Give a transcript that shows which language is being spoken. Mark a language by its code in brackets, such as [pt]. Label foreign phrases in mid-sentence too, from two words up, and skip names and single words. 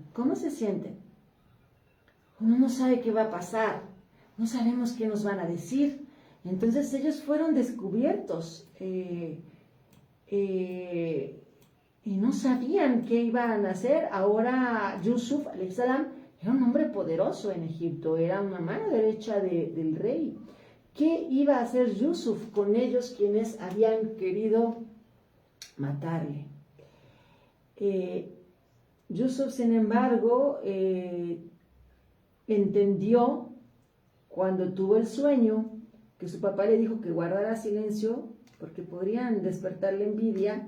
[es] ¿Cómo se sienten? Uno no sabe qué va a pasar, no sabemos qué nos van a decir. Entonces ellos fueron descubiertos y no sabían qué iban a hacer. Ahora Yusuf [ar] عليه السلام [es] era un hombre poderoso en Egipto, era una mano derecha del rey. ¿Qué iba a hacer Yusuf con ellos, quienes habían querido matarle? Yusuf, sin embargo, entendió cuando tuvo el sueño que su papá le dijo que guardara silencio porque podrían despertarle envidia.